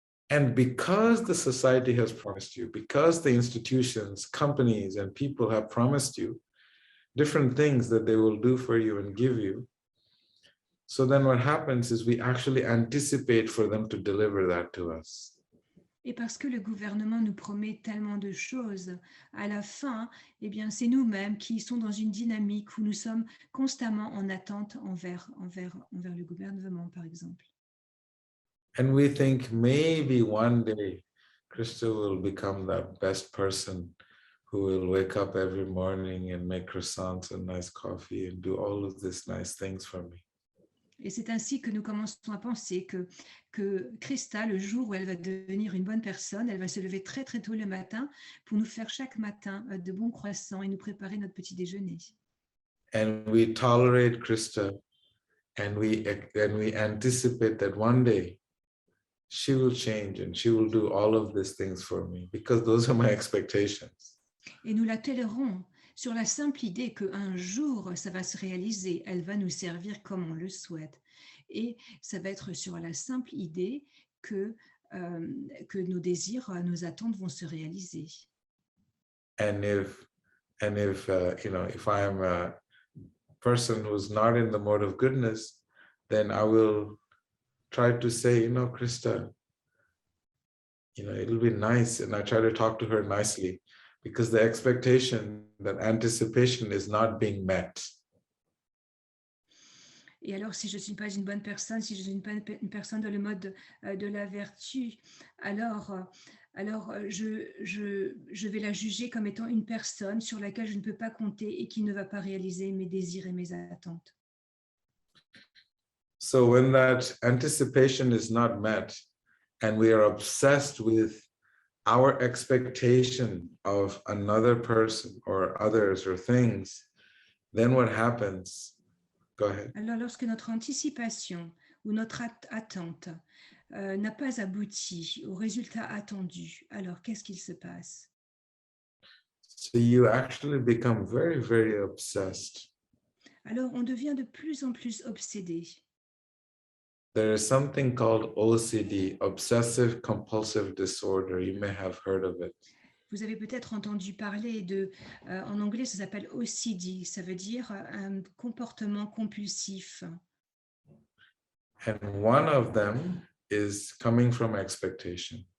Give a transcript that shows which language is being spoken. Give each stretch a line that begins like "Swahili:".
English: And because the society has promised you, because the institutions, companies, and people have promised you different things that they will do for you and give you, so then what happens is we actually anticipate for them to deliver that to us.
French: Et parce que le gouvernement nous promet tellement de choses, à la fin, eh bien, c'est nous-mêmes qui sommes dans une dynamique où nous sommes constamment en attente envers le gouvernement, par exemple.
English: And we think maybe one day Krista will become that best person who will wake up every morning and make croissants and nice coffee and do all of these nice things for me.
French: Et c'est ainsi que nous commençons à penser que Krista, le jour où elle va devenir une bonne personne, elle va se lever très très tôt le matin pour nous faire chaque matin de bons croissants et nous préparer notre petit déjeuner.
English: And we tolerate Krista, and we anticipate that one day she will change and she will do all of these things for me because those are my expectations.
French: Et nous la tolérons sur la simple idée qu'un jour, ça va se réaliser, elle va nous servir comme on le souhaite. Et ça va être sur la simple idée que nos désirs, nos attentes vont se réaliser.
English: And if if I am a person who's not in the mode of goodness, then I will try to say, Krista, it'll be nice. And I try to talk to her nicely. Because the expectation, that anticipation is not being met.
French: Et alors, si je ne suis pas une bonne personne, si je ne suis pas une personne dans le mode de la vertu, alors je vais la juger comme étant une personne sur laquelle je ne peux pas compter et qui ne va pas réaliser mes désirs et mes attentes.
English: So when that anticipation is not met, and we are obsessed with our expectation of another person or others or things, then what happens? Go ahead.
French: Alors, lorsque notre anticipation ou notre attente n'a pas abouti au résultat attendu, alors qu'est-ce qu'il se passe?
English: So you actually become very, very obsessed.
French: Alors, on devient de plus en plus obsédé.
English: There is something called OCD, obsessive compulsive disorder. You may have heard of it.
French: Vous avez peut-être entendu parler de, en anglais, ça s'appelle OCD, ça veut dire un comportement compulsif.
English: And one of them is coming from expectation.